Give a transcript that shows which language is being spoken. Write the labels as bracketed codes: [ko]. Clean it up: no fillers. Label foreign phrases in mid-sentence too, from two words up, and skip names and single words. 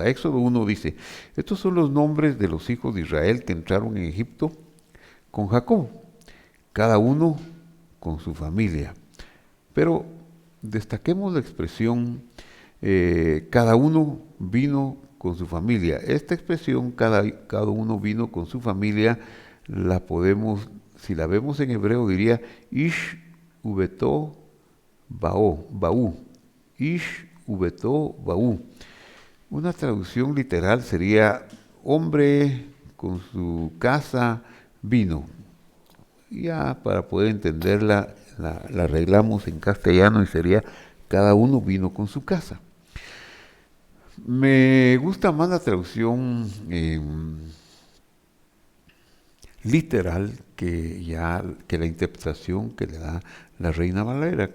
[es] Éxodo 1 dice, estos son los nombres de los hijos de Israel que entraron en Egipto con Jacob, cada uno con su familia. Pero destaquemos la expresión cada uno vino con su familia. Esta expresión, cada uno vino con su familia, la podemos, si la vemos en hebreo, diría [he] איש וביתו באו. איש וביתו באו. [es] Una traducción literal sería hombre con su casa vino. Ya para poder entenderla la arreglamos en castellano y sería cada uno vino con su casa. Me gusta más la traducción literal que la interpretación que le da la Reina Valera.